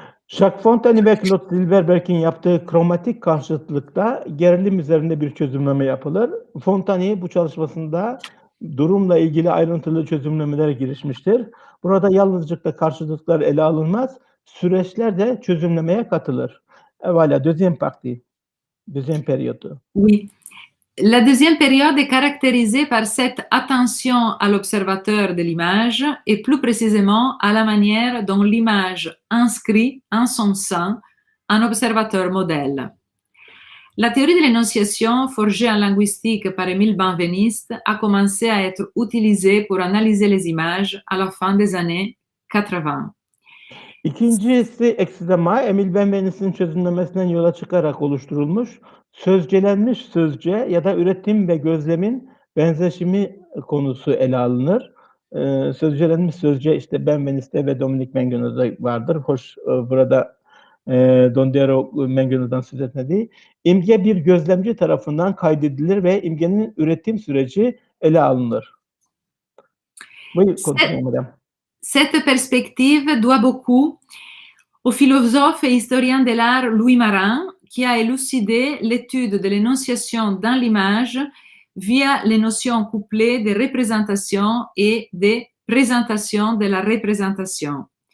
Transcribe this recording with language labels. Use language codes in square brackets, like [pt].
[tr] Jacques Fontane ve Claude Silverberg'in yaptığı kromatik karşıtlıkta gerilim üzerinde bir çözümleme yapılır. Fontane bu çalışmasında durumla ilgili ayrıntılı çözümlemelere girişmiştir. Burada yalnızca karşıtlıklar ele alınmaz, süreçler de çözümlemeye katılır. [fr] Voilà, deuxième partie, deuxième période. Oui. La deuxième période est caractérisée par cette attention à l'observateur de l'image et plus précisément à la manière dont l'image inscrit en son sein un observateur modèle. La théorie de l'énonciation, forgée en linguistique par Émile Benveniste, a commencé à être utilisée pour analyser les images à la fin des années 80. [tr] İkincisi eksilema, Emil Benvenist'in çözümlemesinden yola çıkarak oluşturulmuş, sözcelenmiş sözce ya da üretim ve gözlemin benzeşimi konusu ele alınır. Sözcelenmiş sözce işte Benveniste ve Dominic Mengenaux'da vardır. Hoş burada Dondero Mengenaux'dan söz etmediği. İmge bir gözlemci tarafından kaydedilir ve imgenin üretim süreci ele alınır. Buyurun, [fr] continuez, madame. Cette perspective doit beaucoup au philosophe et historien de l'art Louis Marin, qui a élucidé l'étude de l'énonciation dans l'image via les notions couplées de représentation et de présentation de la représentation.